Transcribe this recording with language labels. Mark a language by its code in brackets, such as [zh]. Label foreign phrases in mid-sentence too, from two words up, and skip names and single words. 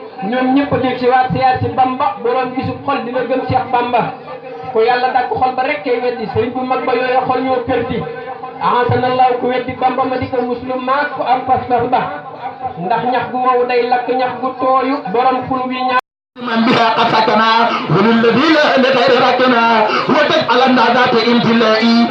[wo] Ñoom ñëpp a dégg si waat siyaar si Bamba, borom gisub xol dina gëm Cheikh Bamba. Ku Yàlla dàkk xol ba rek kay weddi, sëriñ bu mag ba yooya xol ñoo perdi. Ahasanallahu, ku weddi Bamba ma di ko muslim maak ku am pas-pas ba. Ndax ñax gu wow day lakk ñax gu tooyu, borom xul wi ñaa- [ar] من بها قد سكنا وللذي لا لغير ركنا وتجعلنا ذات امتلاء